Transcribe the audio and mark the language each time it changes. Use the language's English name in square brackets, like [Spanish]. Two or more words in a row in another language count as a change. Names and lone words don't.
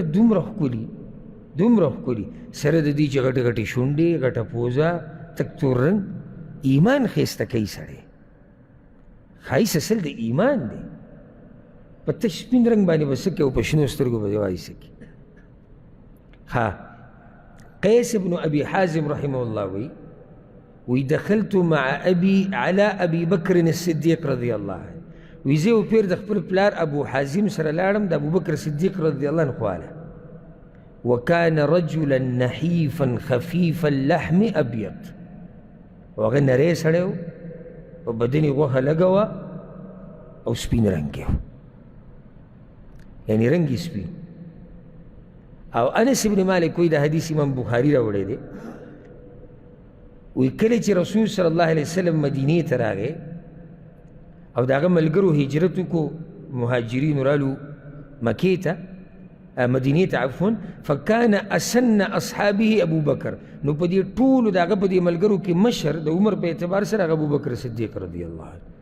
[Pashto] دومره ښکلي دومره ښکلي سره د دې چې غټې غټې شونډې غټه پوزه تک تور رنګ ایمان ښایسته کوي سړی ښایست اصل د ایمان دی په تش سپین رنګ باندې به څه کوي او په شنو سترګو به وایي څه کوي ها قیس بن ابي حازم [Arabic] رحمه الله [Pashto] وی [Arabic] دخلت مع ابي على ابي بكر الصديق رضي الله عنه [Pashto] وی زه او پیر د خپل پلار ابو حازم سره لاړم د ابو بکر صدیق [Arabic] رضی الله عنه [Pashto] خواله [Arabic] وكان رجلا نحيفا خفيف اللحم ابيض [Pashto] وهغه نری سړی و په بدن یې غوښه لږه وه او سپین رنګ یې و یعنې رنګ یې سپین او انس ابن مالک وی د حدیث امام بخاري راوړی دی وی کله چې رسول [Arabic] صلی الله علیه وسلم [Pashto] مدینې ته راغی او د هغه ملګرو هجرت وکړو مهاجرینو رالو مکې ته مدینې ته عفوا [Arabic] فکان اسن اصحابه ابو بکر [Pashto] نو په دې ټولو د هغه په دې ملګرو کې مشر د عمر په اعتبار سره هغه ابو بکر صدیق [Arabic] رضی الله عنه